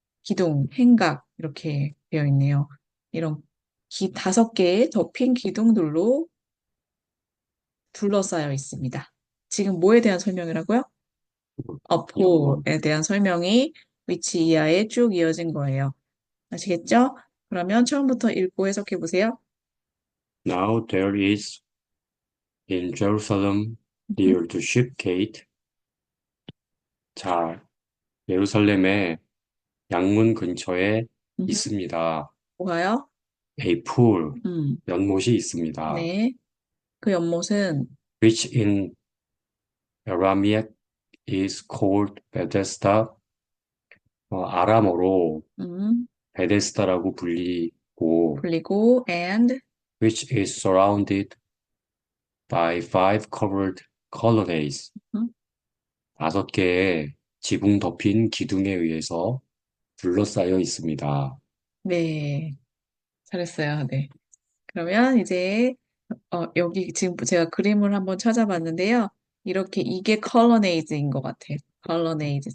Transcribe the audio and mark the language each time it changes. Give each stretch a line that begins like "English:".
Korean: 기둥, 행각 이렇게 되어 있네요. 이런 다섯 개의 덮인 기둥들로 둘러싸여 있습니다. 지금 뭐에 대한 설명이라고요? 영문. 어포에 대한 설명이 위치 이하에 쭉 이어진 거예요. 아시겠죠? 그러면 처음부터 읽고 해석해 보세요.
English: Now there is in Jerusalem near the ship gate.
Korean: 자, 예루살렘의 양문 근처에 음흠. 있습니다. 뭐가요?
English: A pool, 음,
Korean: 연못이 있습니다. 네. 그 연못은
English: Which in Aramaic is called Bethesda.
Korean: 아람어로 음, 베데스다라고 불리고, 불리고 and
English: which is surrounded by five covered colonnades. 음,
Korean: 다섯 개의 지붕 덮인 기둥에 의해서 둘러싸여 있습니다. 네. 잘했어요. 네. 그러면 이제 여기 지금 제가 그림을 한번 찾아봤는데요. 이렇게 이게 컬러네이즈인 것 같아요. 컬러네이즈.